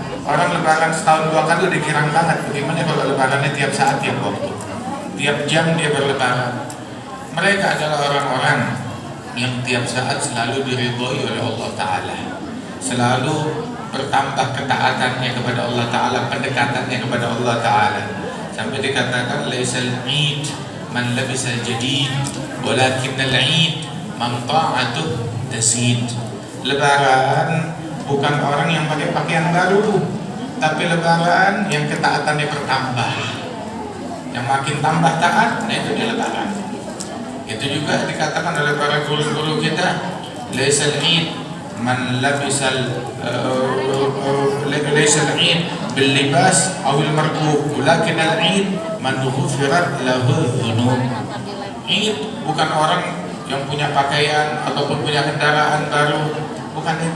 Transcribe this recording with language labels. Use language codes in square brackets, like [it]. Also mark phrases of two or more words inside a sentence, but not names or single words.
[id] Orang lebaran setahun 2 kali udah girang banget. Bagaimana kalau lebarannya tiap saat, tiap waktu, tiap jam dia berlebaran? Mereka adalah orang-orang yang tiap saat selalu diridhoi oleh Allah Ta'ala, selalu bertambah ketaatannya kepada Allah Ta'ala, pendekatannya kepada Allah Ta'ala, sampai dikatakan [ar] ليس العيد من لبس الجديد ولكن العيد من طاعته تزيد. [id] Lebaran bukan orang yang pakai pakaian baru, tapi lebaran yang ketaatannya bertambah, yang makin tambah taat. Nah itu dia lebaran. Itu juga dikatakan oleh para guru-guru kita, [ar] ليس العيد من لبس ليس العيد باللباس أو المركوب ولكن العيد من غفرت له الذنوب. [id] 'Id bukan orang yang punya pakaian ataupun punya kendaraan baru, bukan itu.